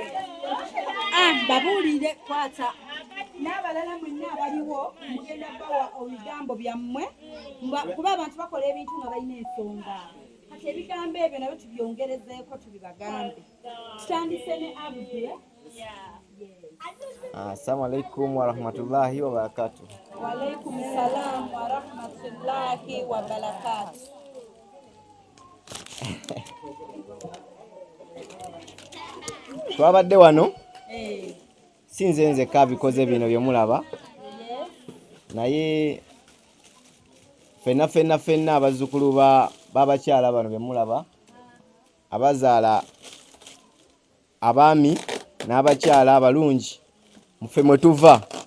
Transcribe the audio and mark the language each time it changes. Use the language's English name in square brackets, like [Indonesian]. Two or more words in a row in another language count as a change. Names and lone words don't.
[Ganda] Babuulire kwata n'abalala mwenna abaliwo mugenda bawa ebigambo byammwe kuba abantu bakola ebintu nga balina ensonga. Kati ebigambo ebyo nabyo tubyongerezeeko tubibagambe. Tutandise ne Abdul. [Arabic] السلام عليكم ورحمة الله وبركاته. وعليكم السلام ورحمة الله وبركاته. [Ganda] Twabadde wano sinze nzekka bikoze bino byemulaba naye fenna abazzukulu babakyala bano byemulaba abazaala abaami n'abakyala abalungi mufe mwe tuva